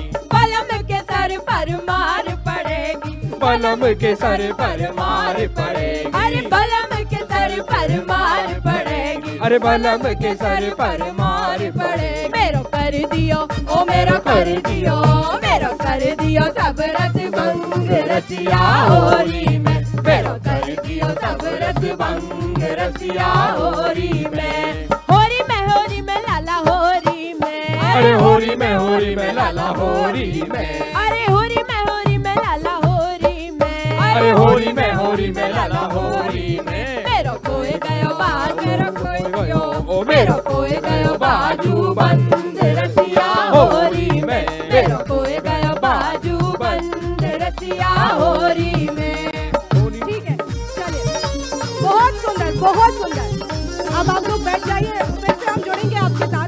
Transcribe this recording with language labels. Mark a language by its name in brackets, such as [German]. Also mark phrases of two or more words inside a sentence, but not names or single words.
[Hindi] बलम के सर पर मार पड़ेगी, बलम के सर पर मार पड़ेगी, अरे बलम के सर पर मार पड़ेगी, अरे बलम के सर पर मार पड़ेगी। [Braj] मेरो कर दियो, ओ मेरो कर दियो, मेरो कर दियो सब रस भंग रसिया होली में, मेरो कर दियो सब रस भंग रसिया होरी में। होरी में लाला होरी में, अरे होरी में लाला होरी में, अरे होरी में लाला होरी में, अरे होरी में लाला होरी में। मेरो खोए गयो बाज, मेरो खोए गयो, ओ मेरो खोए गयो बाजू बंद रसिया होरी में, मेरो खोए गयो बाजू बंद रसिया होरी में। [Hindi] ठीक है, चलिए, बहुत सुंदर बहुत सुंदर। अब आप लोग बैठ जाइए, फिर से हम जुड़ेंगे आपके साथ।